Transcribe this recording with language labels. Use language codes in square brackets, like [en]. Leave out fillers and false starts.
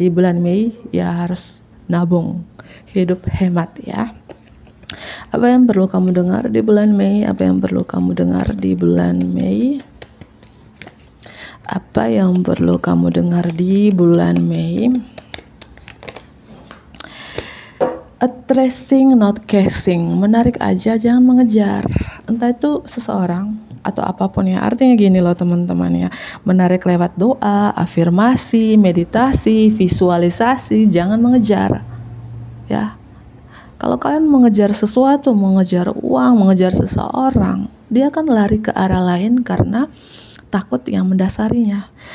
[id] Di bulan Mei ya harus nabung, hidup hemat ya. Apa yang perlu kamu dengar di bulan Mei? Apa yang perlu kamu dengar di bulan Mei? Apa yang perlu kamu dengar di bulan Mei? [en] Attracting, not chasing. [id] Menarik aja, jangan mengejar. Entah itu seseorang atau apapun ya. Artinya gini loh teman-teman ya. Menarik lewat doa, afirmasi, meditasi, visualisasi. Jangan mengejar ya. Kalau kalian mengejar sesuatu, mengejar uang, mengejar seseorang, dia akan lari ke arah lain karena takut yang mendasarinya.